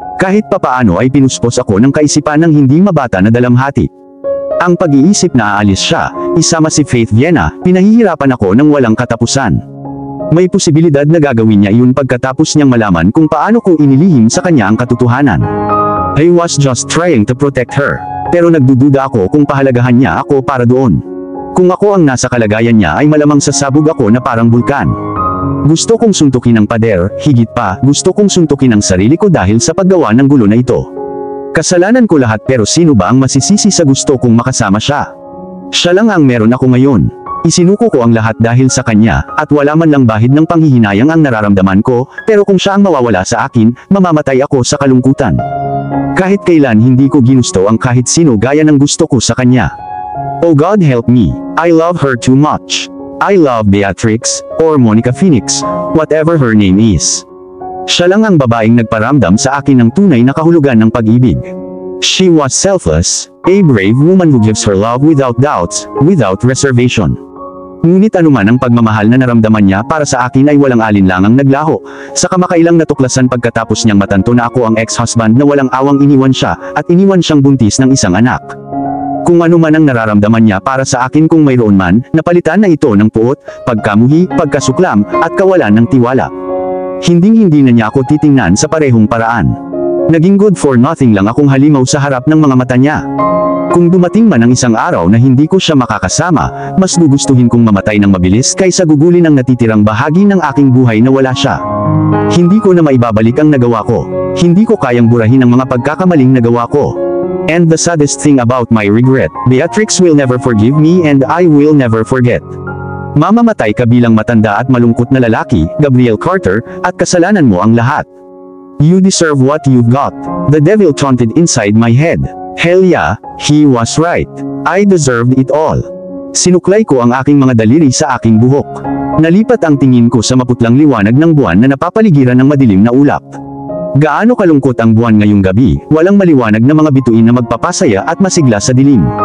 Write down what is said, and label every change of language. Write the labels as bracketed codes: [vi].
[tl] Kahit papaano ay pinuspos ako ng kaisipan ng hindi mabata na dalamhati. Ang pag-iisip na aalis siya, isama si Faith Viena, pinahihirapan ako ng walang katapusan. May posibilidad na gagawin niya iyon pagkatapos niyang malaman kung paano ko inilihim sa kanya ang katotohanan. [en] I was just trying to protect her. [tl] Pero nagdududa ako kung pahalagahan niya ako para doon. Kung ako ang nasa kalagayan niya ay malamang sasabog ako na parang bulkan. Gusto kong suntukin ang pader, higit pa, gusto kong suntukin ang sarili ko dahil sa paggawa ng gulo na ito. Kasalanan ko lahat pero sino ba ang masisisi sa gusto kong makasama siya? Siya lang ang meron ako ngayon. Isinuko ko ang lahat dahil sa kanya, at wala man lang bahid ng panghihinayang ang nararamdaman ko, pero kung siya ang mawawala sa akin, mamamatay ako sa kalungkutan. Kahit kailan hindi ko ginusto ang kahit sino gaya ng gusto ko sa kanya. [en] Oh God help me, I love her too much. I love Beatrix, or Monica Phoenix, whatever her name is. [tl] Siya lang ang babaeng nagparamdam sa akin ng tunay na kahulugan ng pag-ibig. [en] She was selfless, a brave woman who gives her love without doubts, without reservation. [tl] Ngunit anuman ang pagmamahal na naramdaman niya para sa akin ay walang alinlangang naglaho, sa kamakailang natuklasan pagkatapos niyang matanto na ako ang ex-husband na walang awang iniwan siya, at iniwan siyang buntis ng isang anak. Kung anuman ang nararamdaman niya para sa akin kung mayroon man, napalitan na ito ng puot, pagkamuhi, pagkasuklam, at kawalan ng tiwala. Hinding-hindi na niya ako titingnan sa parehong paraan. Naging [en] good for nothing [tl] lang akong halimaw sa harap ng mga mata niya. Kung dumating man ang isang araw na hindi ko siya makakasama, mas gugustuhin kong mamatay ng mabilis kaysa gugulin ang natitirang bahagi ng aking buhay na wala siya. Hindi ko na maibabalik ang nagawa ko. Hindi ko kayang burahin ang mga pagkakamaling nagawa ko. [en] And the saddest thing about my regret, Beatrix will never forgive me and I will never forget. [tl] Mamamatay ka bilang matanda at malungkot na lalaki, Gabriel Carter, at kasalanan mo ang lahat. [en] You deserve what you've got. The devil taunted inside my head. Hell yeah, he was right. I deserved it all. [tl] Sinuklay ko ang aking mga daliri sa aking buhok. Nalipat ang tingin ko sa maputlang liwanag ng buwan na napapaligiran ng madilim na ulap. Gaano kalungkot ang buwan ngayong gabi, walang maliwanag na mga bituin na magpapasaya at masigla sa dilim.